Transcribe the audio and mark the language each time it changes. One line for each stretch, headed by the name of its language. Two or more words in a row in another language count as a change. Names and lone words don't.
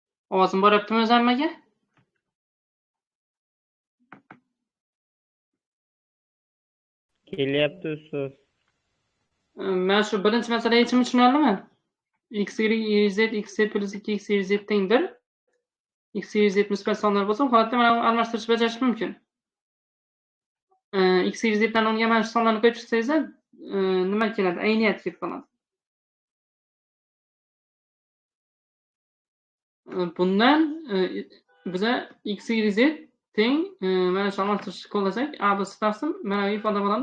Uzbek: Ovozim boryaptimi o'zi hammaga? Kelyapti ustoz. Men shu birinchi masala yechimini tushunarlimi? X, Y, Z, X, Z plus 2, X, Y, Z teng 1. X, Y, Z musbat sonlar bo'lsa, bu holatda mana almashtirish bajarish mumkin. X, Y, Z dan o'rniga mana shu sonlarni qo'yib chiqsangiz, nima keladi? Ayniyat kelib qoladi. Bundan biza X, Y, Z teng mana shu almashtirishni qo'llasak, A biz taqsim mana bu ifoda bo'ladi.